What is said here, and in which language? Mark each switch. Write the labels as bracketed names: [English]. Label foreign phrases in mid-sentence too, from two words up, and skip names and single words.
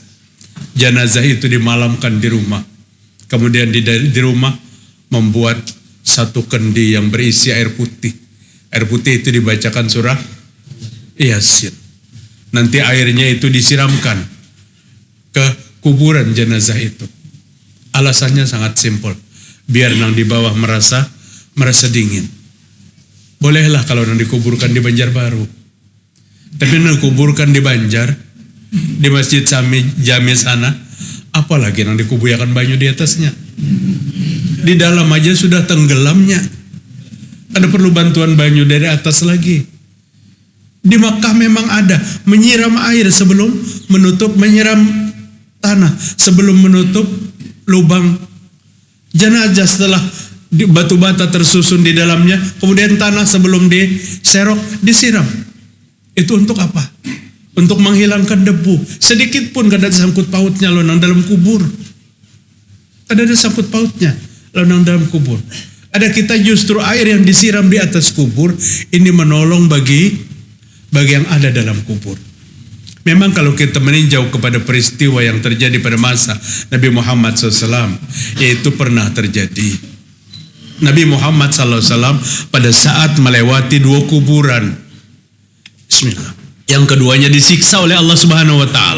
[Indonesian] Jenazah itu dimalamkan di rumah. Kemudian di rumah membuat satu kendi yang berisi air putih. Air putih itu dibacakan surah Yasin. Nanti airnya itu disiramkan ke kuburan jenazah itu. Alasannya sangat simpel. [Banjar] Biar nang di bawah merasa dingin. Bolehlah kalau nang dikuburkan di Banjarbaru. Tapi nang dikuburkan di Banjar, di Masjid Jami sana, apalagi nang dikubuyakan banyu di atasnya. Di dalam aja sudah tenggelamnya. Ada perlu bantuan banyu dari atas lagi. [Indonesian] Di Makkah memang ada menyiram air sebelum menutup, menyiram tanah sebelum menutup lubang jenazah, setelah batu bata tersusun di dalamnya, kemudian tanah sebelum diserok disiram. Itu untuk apa? Untuk menghilangkan debu. [Banjar] Sedikit pun kada ada sangkut pautnya lo nang dalam kubur. Kada ada sangkut pautnya lo nang dalam kubur. [Indonesian] Ada kita justru air yang disiram di atas kubur ini menolong bagi yang ada dalam kubur. Memang kalau kita meninjau kepada peristiwa yang terjadi pada masa Nabi Muhammad SAW, yaitu pernah terjadi. Nabi Muhammad SAW pada saat melewati 2 kuburan, bismillah, yang keduanya disiksa oleh Allah [Arabic] سبحانه وتعالى.